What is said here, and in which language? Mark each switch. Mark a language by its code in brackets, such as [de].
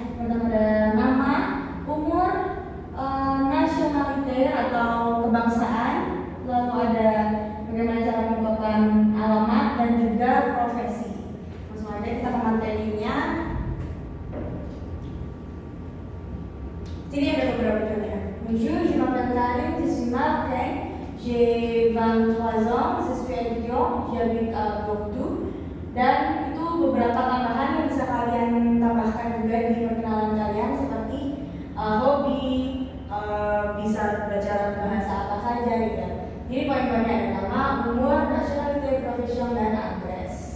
[id] Pertama ada nama, umur, nationality atau kebangsaan, lalu ada bagaimana cara mengungkapkan alamat dan juga profesi. Langsung aja kita ke materinya. Sini ada beberapa contohnya. [fr] Bonjour, je m'appelle Karim, je suis marocain, j'ai 23 ans, je suis étudiant, j'habite à Bordeaux. [id] Dan itu beberapa tambahan yang bisa kalian tambahkan juga di perkenalan kalian seperti hobi, bisa belajar bahasa apa saja gitu ya. Jadi poin-poinnya ada nama, umur, nationality, profession, dan address.